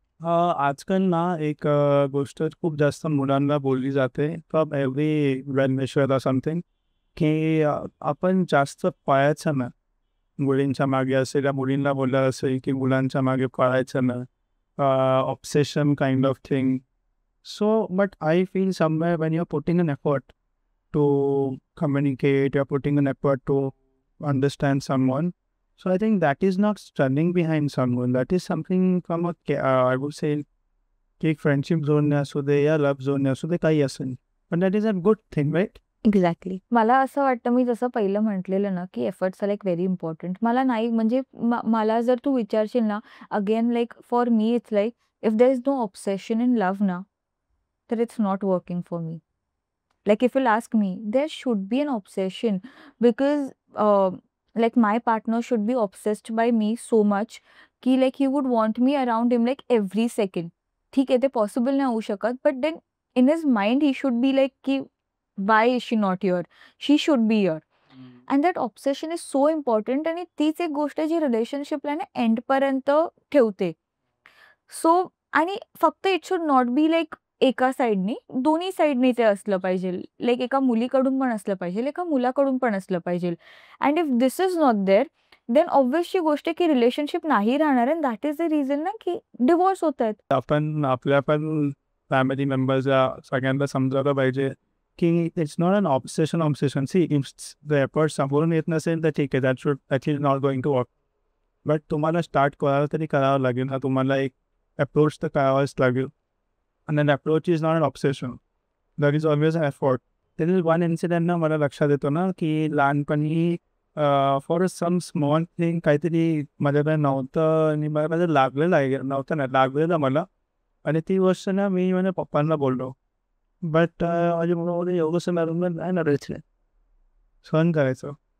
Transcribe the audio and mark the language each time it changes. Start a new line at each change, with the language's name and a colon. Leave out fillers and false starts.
Marathi: आजकाल ना एक गोष्ट खूप जास्त मुलांना बोलली जाते, फ्रॉम एव्हरी वेल समथिंग, की आपण जास्त पळायचं ना मुलींच्या मागे असेल, या मुलींना बोललं असेल की मुलांच्या मागे पळायचं ना,
English: Obsession kind of thing. So but I feel somewhere when you are putting an effort to communicate, you are putting an effort to understand someone, So I think that is not running behind someone. That is something from I would say,
Marathi: की एक friendship zone असू दे या love zone असू दे, काही असेल, पण
English: That is a good thing, right? Exactly.
Marathi: मला असं वाटतं, मी जसं पहिलं म्हटलेलं ना, की
English: Efforts are like very important.
Marathi: मला नाही म्हणजे मला जर तू विचारशील ना,
English: Again like for me it's like if there is no obsession in love ना, तर it's not working for me. Like if you'll ask me, there should be an obsession because like my partner should be obsessed by me so much
Marathi: कि
English: like he would want me around him like every second.
Marathi: ठीक आहे, ते possible नाही होऊ शकत,
English: but then in his mind he should be like
Marathi: कि
English: why is she not here? She should be here. And that obsession is so important
Marathi: आणि तीच एक गोष्ट आहे जी रिलेशनशिपला ना एंड पर्यंत ठेवते. सो आणि फक्त
English: it should not be like
Marathi: एका साइडनी, दोन्ही साइडनी ते असलं पाहिजे. लाइक एका मुलीकडून पण असलं पाहिजे, एका मुलाकडून पण असलं पाहिजे.
English: and if this is not there, then obviously
Marathi: गोष्ट आहे की रिलेशनशिप नाही राहणार
English: and that is the reason
Marathi: ना की डिवोर्स होत आहेत. आपण आपल्या पण फॅमिली मेंबर्स सगळ्यांना समजायला पाहिजे की
English: It's not an obsession.
Marathi: See if the effort समोरून येत नसेल तर ठीक आहे,
English: That is not going to work.
Marathi: But तुम्हाला स्टार्ट करायला तरी करावं लागेल ना, तुम्हाला एक अप्रोच तर करावाच लागेल.
English: And an approach is not an obsession. There is always an effort. There is one incident
Marathi: ना मला लक्षात येतो ना की लहानपणी फॉर सम स्मॉल थिंग काहीतरी माझ्याकडे नव्हतं आणि माझं लागलेलं आहे, नव्हतं ना लागलेलं मला, आणि ती गोष्ट ना मी माझ्या पप्पांना बोललो. बट माझ्या मुलामध्ये एवढंसं लागलं नाही ना, रच सहन करायचं.